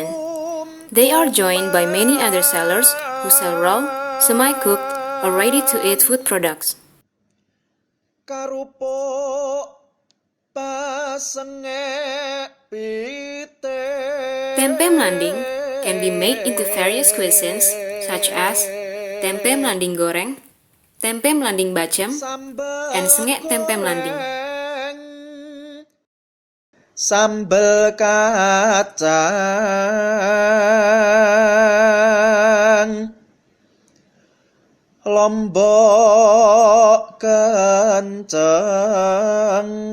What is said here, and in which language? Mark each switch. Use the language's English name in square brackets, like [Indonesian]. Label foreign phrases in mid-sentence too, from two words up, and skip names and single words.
[English] They are joined by many other sellers who sell raw, semi-cooked, or ready-to-eat food products. Tempe melanding can be made into various cuisines such as tempe melanding goreng, tempe melanding bacem, and sengek tempe melanding. [Javanese] Sambel kacang lombok kenceng